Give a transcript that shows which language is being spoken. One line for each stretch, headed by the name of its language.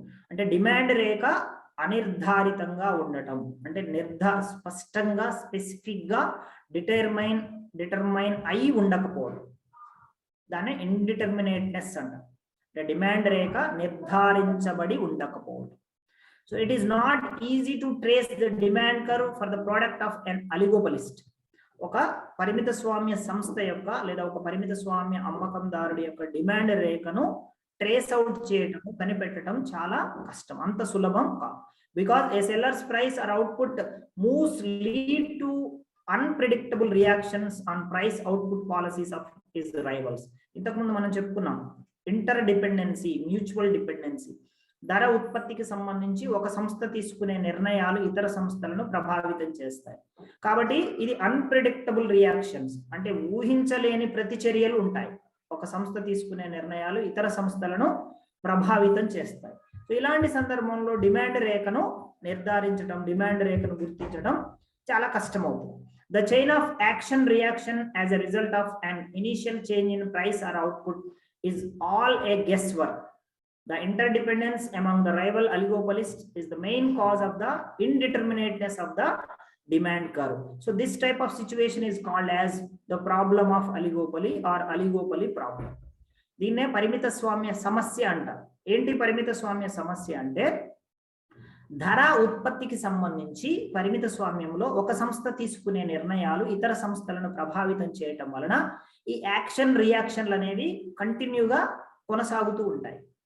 Telugu: అంటే డిమాండ్ రేఖ అనిర్ధారితంగా ఉండటం, అంటే స్పష్టంగా స్పెసిఫిక్ గా డిటర్మైన్ అయి ఉండకపోవడం, దాన్ని ఇండిటర్మినేట్నెస్ అంటారు. అంటే డిమాండ్ రేఖ నిర్ధారించబడి ఉండకపోవడం.
English: So it is not easy to trace the demand curve for the product of an oligopolist.
Telugu: ఒక పరిమిత స్వామ్య సంస్థ యొక్క లేదా ఒక పరిమిత స్వామ్య అమ్మకందారుడి యొక్క డిమాండ్ రేఖను ట్రేస్ అవుట్ చేయటం, కనిపెట్టడం చాలా కష్టం, అంత సులభం కాదు.
English: Because a seller's price or output moves lead to unpredictable reactions on price output policies of his rivals.
Telugu: ఇంతకుముందు మనం చెప్పుకున్నాం ఇంటర్ డిపెండెన్సీ, మ్యూచువల్ డిపెండెన్సీ. ధర ఉత్పత్తికి సంబంధించి ఒక సంస్థ తీసుకునే నిర్ణయాలు ఇతర సంస్థలను ప్రభావితం చేస్తాయి. కాబట్టి ఇది అన్ప్రెడిక్టబుల్ రియాక్షన్స్, అంటే ఊహించలేని ప్రతిచర్యలు ఉంటాయి. ఒక సంస్థ తీసుకునే నిర్ణయాలు ఇతర సంస్థలను ప్రభావితం చేస్తాయి. సో ఇలాంటి సందర్భంలో డిమాండ్ రేఖను నిర్ధారించడం, డిమాండ్ రేఖను గుర్తించడం చాలా కష్టం అవుతుంది.
English: The chain of action reaction as a result of an initial change in price or output is all a guesswork. The interdependence among the rival oligopolists is the main cause of the indeterminateness of the demand curve. So this type of situation is called as the problem of oligopoly or oligopoly problem.
Telugu: దీన్నే పరిమిత స్వామ్య సమస్య అంటారు. ఏంటి పరిమిత స్వామ్య సమస్య అంటే, ధర ఉత్పత్తికి సంబంధించి పరిమిత స్వామ్యంలో ఒక సంస్థ తీసుకునే నిర్ణయాలు ఇతర సంస్థలను ప్రభావితం చేయటం వలన ఈ యాక్షన్ రియాక్షన్లు అనేవి కంటిన్యూగా కొనసాగుతూ ఉంటాయి.